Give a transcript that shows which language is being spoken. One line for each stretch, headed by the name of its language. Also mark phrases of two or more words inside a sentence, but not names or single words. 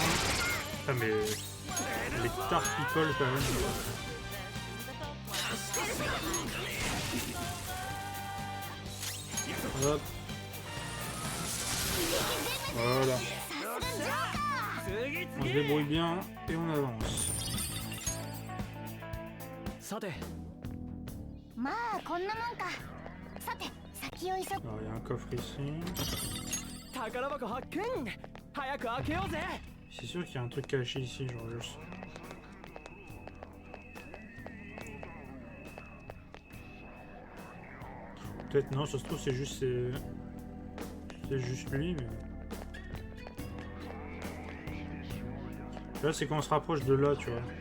French: Ah mais les tartes qui collent quand même. Hop. Voilà. On se débrouille bien et on avance.
Japanese: さてまあこんなもんか。さて先を急ぐ。
French: Alors il y a un coffre ici.
Japanese: 宝箱発見。早く開けようぜ。
French: C'est sûr qu'il y a un truc caché ici, genre juste. Peut-être non, ça se trouve c'est juste lui, mais. Là c'est quand on se rapproche de là, tu vois.